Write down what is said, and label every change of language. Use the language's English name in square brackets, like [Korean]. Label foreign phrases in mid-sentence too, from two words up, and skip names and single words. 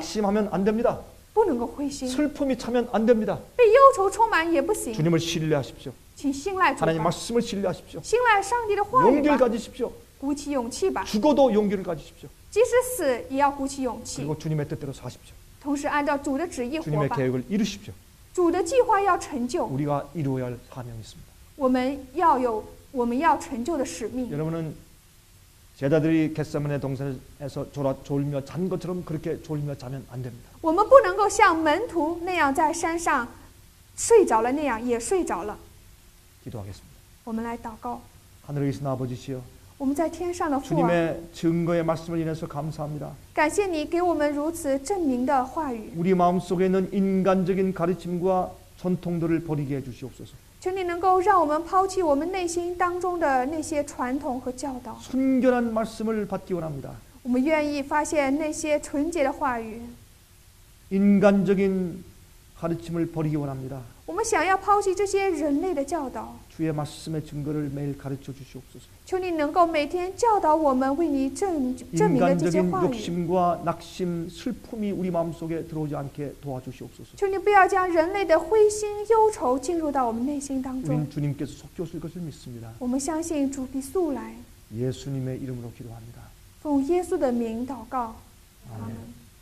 [Korean] 낙심하면 안 됩니다. [Chinese] 不能够灰心， [Korean] 슬픔이 차면 안 됩니다. [Chinese] 被忧愁充满也不行。 [Korean] 주님을 신뢰하십시오. [Chinese] 请信赖主 [Korean] 하나님 [Chinese] 吧， [Korean] 말씀을 신뢰하십시오. [Chinese] 信赖上帝的话语 [Korean] 용기를 [Chinese] 吧， [Korean] 가지십시오. [Chinese] 鼓起勇气吧， [Korean] 죽어도 용기를 가지십시오. [Chinese] 即使死也要鼓起勇气， [Korean] 그리고 주님의 뜻대로 사십시오. [Chinese] 同时按照主的旨意活 [Korean] 주님의 [Chinese] 吧。 [Korean] 계획을 이루십시오. [Chinese] 主的计划要成就， [Korean] 우리가 이루어야 할 사명이 있습니다. [Chinese] 我们要成就的使命。 [Korean] 여러분은 제자들이 겟세마네 동산에서 졸며 잔 것처럼 그렇게 졸며 자면 안 됩니다. [Chinese] 我们不能够像门徒那样在山上睡着了那样也睡着了。 [Korean] 기도하겠습니다. [Chinese] 我们来祷告， [Korean] 하늘에 계신 아버지시여, [Chinese] 我们在天上的父啊， [Korean] 주님의 증거의 말씀을 인해서 감사합니다. [Chinese] 感谢你给我们如此证明的话语， [Korean] 우리 마음속에 있는 인간적인 가르침과 전통들을 버리게 해주시옵소서. [Chinese] 求你能够让我们抛弃我们内心当中的那些传统和教导， [Korean] 순결한 말씀을 받기 원합니다. [Chinese] 我们愿意发现那些纯洁的话语， [Korean] 인간적인 가르침을 버리기 원합니다. [Chinese] 我们想要抛弃这些人类的教导。 [Korean] 주의 말씀의 증거를 매일 가르쳐 주시옵소서. [Chinese] 求你能够每天教导我们，为你证明的这些 [Korean] 인간적인 [Chinese] 话语。 [Korean] 욕심과 낙심, 슬픔이 우리 마음속에 들어오지 않게 도와주시옵소서. [Chinese] 求你不要将人类的灰心忧愁进入到我们内心当中。 [Korean] 우린 주님께서 속히 오실 것을 믿습니다. [Chinese] 我们相信主必速来。 [Korean] 예수님의 이름으로 기도합니다. [Chinese] 奉耶稣的名祷告，阿 [Korean] 아멘. [Chinese] 门。